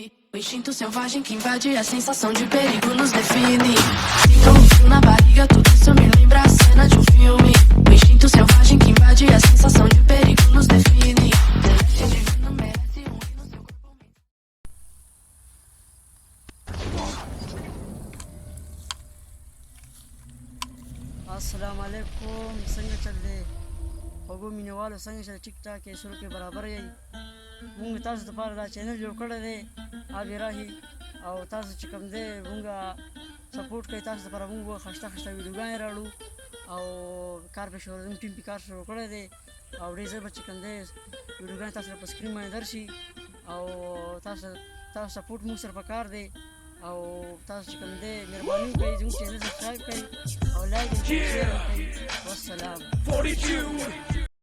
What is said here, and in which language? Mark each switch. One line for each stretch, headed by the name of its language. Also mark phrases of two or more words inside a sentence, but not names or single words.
Portuguese: O instinto selvagem que invade a sensação de perigo nos define. Sinto um frio na barriga, tudo isso me lembra a cena de um filme. O instinto selvagem que invade a sensação de perigo nos define. Delete divino merece um hino, seu corpo me...
Arabic: السلام عليكم
Pashto: څنګه چل دی خوږو مینوالو څنګه چې ټیک ټاک یې سرو کې برابر یې مونږ تاسو دپاره دا چینل جوړ کړی دی آبی راهي او تاسو چې کوم دی مونږ سپورټ کوئ تاسو دپاره مونږ خسته خسته ویډیوګانې راوړو او کار پې شروع زموږ ټیم پې کار شروع کړی دی او ډېر ژر به چې کوم دی ویډیوګانې تاسو په سکرین باندې درشي او تاسو سپورټ مونږ سره پکار دی او تاسو چې کوم دی مهرباني وکړئ زموږ چینل سبسکرایب کړئ او لایک یې کړئ شیر یې کړئ والسلام